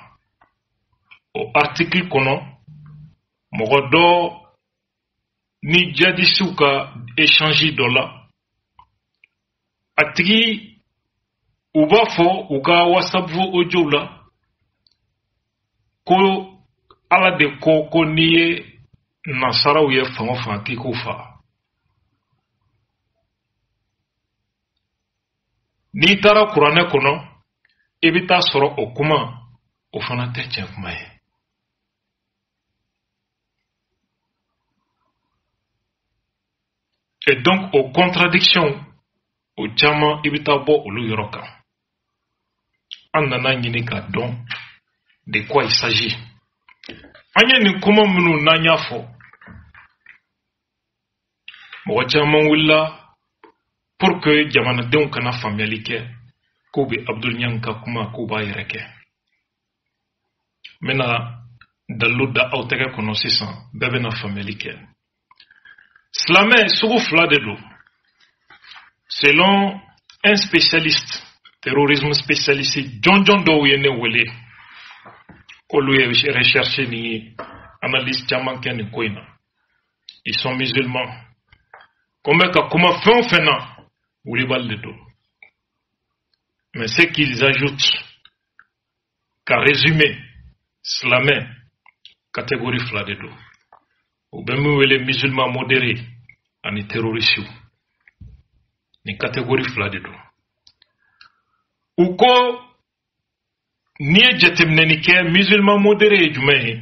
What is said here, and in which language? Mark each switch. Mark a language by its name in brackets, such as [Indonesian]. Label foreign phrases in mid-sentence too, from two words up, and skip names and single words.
[Bambara] O article kɔnɔ mɔgɔ dɔ ni jadisiw ka échange dɔ la a tigi u b'a fɔ u ka WhatsApp audio la ko ala de ko n'i ye nasaraw ye fan o fan k'i k'u fa. N'i taara kuranɛ kɔnɔ i bɛ taa sɔrɔ o kuma o fana tɛ tiɲɛ kuma ye. [French] Et donc aux contradictions [Bambara] o caman i bɛ taa bɔ olu yɔrɔ kan. An nana ɲini k'a dɔn [French] de quoi il s'agit. [Bambara] An ye nin kuma minnu n'an y'a fɔ mɔgɔ caman wulila [French] pour que [Bambara] jamanadenw kana faamuyali kɛ k'o bɛ Abdul Niang ka kuma k'o b'a yɛrɛ kɛ. N bɛna dalilu da aw tɛgɛ kɔnɔ sisan, bɛɛ bɛna faamuyali kɛ. Silamɛ sugu fila de don. [French] Selon un spécialiste, terrorisme spécialiste, [Bambara] John dɔw ye ne wele k'olu ye recherche ni analyse caman kɛ nin ko in na. [French] Ils sont musulmans. [Bambara] Comme ka kuma fɛn o fɛn na wulibali de don. [French] Mais ce qu'ils ajoutent, qu'à résumer, [Bambara] silamɛ catégorie fila de don. U bɛ min wele [French] musulman modéré [Bambara] ani terroriste ni catégorie fila de don. U ko n'i ye jateminɛni kɛ [French] musulman modéré [Bambara] ye jumɛn ye?